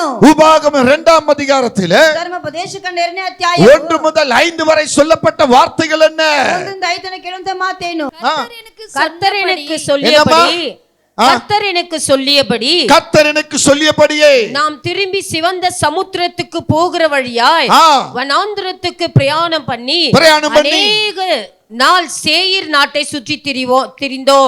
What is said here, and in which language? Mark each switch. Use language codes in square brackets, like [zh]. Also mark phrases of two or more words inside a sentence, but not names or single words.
[ta] உபாகமம் 2ஆம் அதிகாரத்திலே [kn] ಧರ್ಮೋಪದೇಶಕಾಂಡ 2ನೇ ಅಧ್ಯಾಯ [ta] 1 முதல் 5 வரை சொல்லப்பட்ட வார்த்தைகள் என்ன? [kn] 1ರಿಂದ 5 ತನಕ ಕೇಳುವಂತ ಮಾತೇನು? [ta] கர்த்தர் எனக்கு சொல்லியபடி கர்த்தர் எனக்கு சொல்லியபடி கர்த்தர் எனக்கு சொல்லியபடியே நாம் திரும்பி சிவந்த சமுத்திரத்துக்கு போகிற வழியாய் வனாந்திரத்துக்கு பிரயாணம் பண்ணி அநேக நாள் சேயீர் நாட்டை சுற்றி திரிந்தோம்.